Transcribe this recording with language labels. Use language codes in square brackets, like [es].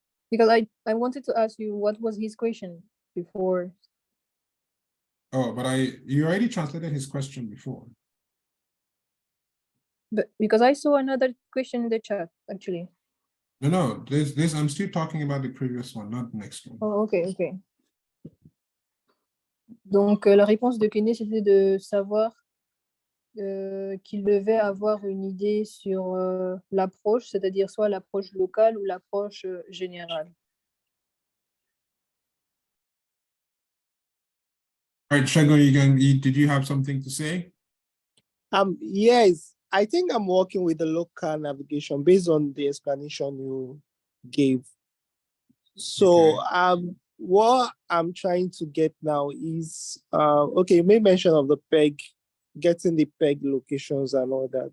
[en] Because I wanted to ask you what was his question before. Oh, but you already translated his question before. But because I saw another question in the chat, actually. No, this I'm still talking about the previous one, not the next one. Oh, ok. [fr] Donc, la réponse de Kenny, c'était de savoir qu'il devait avoir une idée sur l'approche, c'est-à-dire soit l'approche locale ou l'approche générale. [en] All right, Shagun, did you have something to say? Yes, I think I'm working with the local navigation based on the explanation you gave. So what I'm trying to get now is okay, you made mention of the peg, getting the peg locations and all that.